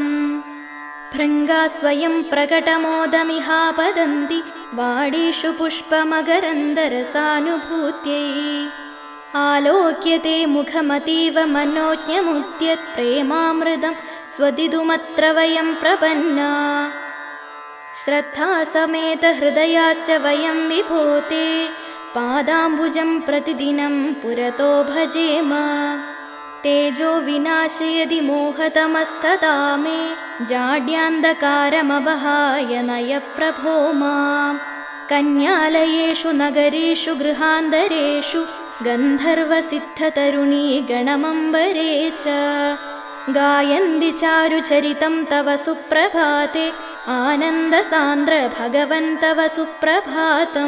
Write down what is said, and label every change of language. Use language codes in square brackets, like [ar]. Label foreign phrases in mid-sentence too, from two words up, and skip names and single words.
[sa] भृङ्गा स्वयं प्रकटमोदमिहापदन्ति वाडीषु पुष्पमकरन्दरसानुभूत्यै आलोक्यते मुखमतीव मनोज्ञमुद्यत् प्रेमामृतं स्वदितुमत्र वयं प्रपन्ना श्रद्धासमेतहृदयाश्च वयं विभोते पादाम्बुजं प्रतिदिनं पुरतो भजेम तेजो विनाशयति मोहतमस्तता मे जाड्यान्धकारमपहाय नयप्रभो माम्. कन्यालयेषु नगरेषु गृहान्तरेषु गन्धर्वसिद्धतरुणी गणमम्बरे च गायन्ति चारुचरितं तव सुप्रभाते आनन्दसान्द्र भगवन् तव सुप्रभातम्.